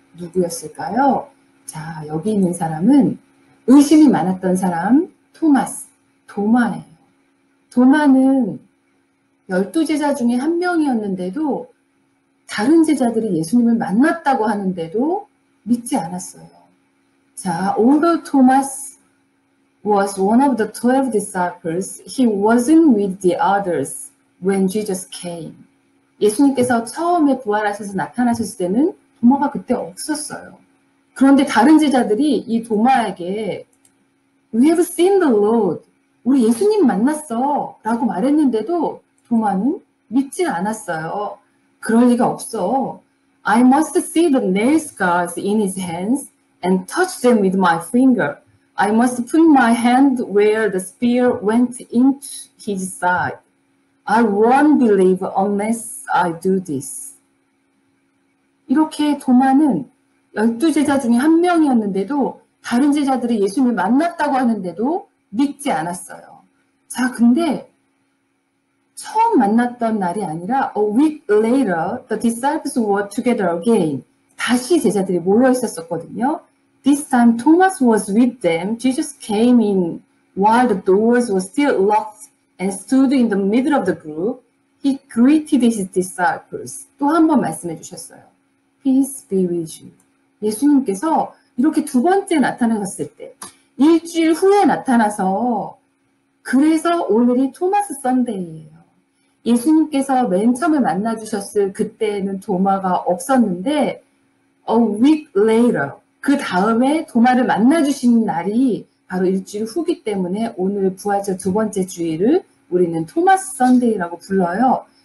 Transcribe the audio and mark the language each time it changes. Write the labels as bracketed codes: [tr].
[ko] 누구였을까요? 자, 여기 있는 사람은 의심이 많았던 사람, 도마예요. 도마는 12제자 중에 한 명이었는데도 다른 제자들이 예수님을 만났다고 하는데도 믿지 않았어요. [en] 자, although Thomas was one of the 12 disciples, he wasn't with the others when Jesus came. [ko] 예수님께서 처음에 부활하셔서 나타나셨을 때는 도마가 그때 없었어요. 그런데 다른 제자들이 이 도마에게 [en] We have seen the Lord. [ko] 우리 예수님 만났어 라고 말했는데도 도마는 믿지 않았어요. 그럴 리가 없어. [en] I must see the nail scars in his hands and touch them with my finger. I must put my hand where the spear went into his side. I won't believe unless I do this. [ko] 이렇게 도마는 12제자 중에 한 명이었는데도 다른 제자들이 예수님을 만났다고 하는데도 믿지 않았어요. 자, 근데 처음 만났던 날이 아니라 [en] a week later, the disciples were together again. [ko] 다시 제자들이 모여 있었거든요. [en] This time Thomas was with them. Jesus came in while the doors were still locked and stood in the middle of the group. He greeted his disciples. [ko] 또 한 번 말씀해 주셨어요. [en] Peace be with you. [ko] 예수님께서 이렇게 두 번째 나타나셨을 때 일주일 후에 나타나서 그래서 오늘이 토마스 선데이예요. 예수님께서 맨 처음에 만나주셨을 그때는 도마가 없었는데 [en] a week later, [ko] 그 다음에 도마를 만나주신 날이 바로 일주일 후기 때문에 오늘 부활절 두 번째 주일을 우리는 토마스 선데이라고 불러요.